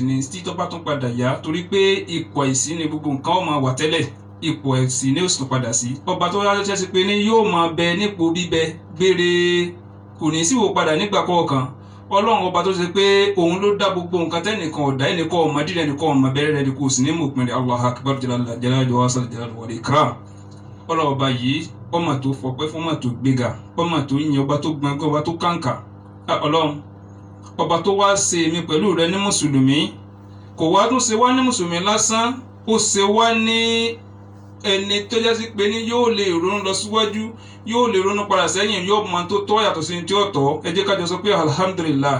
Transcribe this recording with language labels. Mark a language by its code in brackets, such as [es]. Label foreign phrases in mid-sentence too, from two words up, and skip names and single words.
[yo] ní títọ́ bá tún padà yá torí pé ipò àìsí ni gbogbo nǹkan ó máa wà tẹ́lẹ̀ ipò ẹ̀sìn ni ó sì padà sí ọba tó yára ṣe pé ní yóò máa bẹ nípò bíbẹ gbére kò ní síwò padà nígbà kọ̀ọ̀kan ọlọ́run ọba tó ṣe pé òun ló dá gbogbo nǹkan tẹ́nìkan ọ̀dá ẹnìkan ọmọ dídẹ ẹnìkan ọmọ bẹ̀rẹ̀ rẹ̀ kò sì ní mú òpin rẹ̀ [ar] الله أكبر جلال وسل جلال والإكرام [yo] ọlọ́run ọba yìí ọmọ tó fọpẹ́ fún ọmọ tó gbéga ọmọ tó yìn ọba tó gbọ̀ngàn ọba tó kàǹkà ọlọ́run ọba tó wá ṣe èmi pẹ̀lú rẹ ní mùsùlùmí kò wá tún ṣe wá ní mùsùlùmí lásán ó ṣe wá ní ẹni tó jẹ́ sí pé ní yóò lè ronú lọ síwájú yóò lè ronú padà sẹ́yìn yóò mọ tó tọ́ yàtọ̀ sí tí ó tọ́ ẹ jẹ́ ká jọ sọ pé alhamdulillah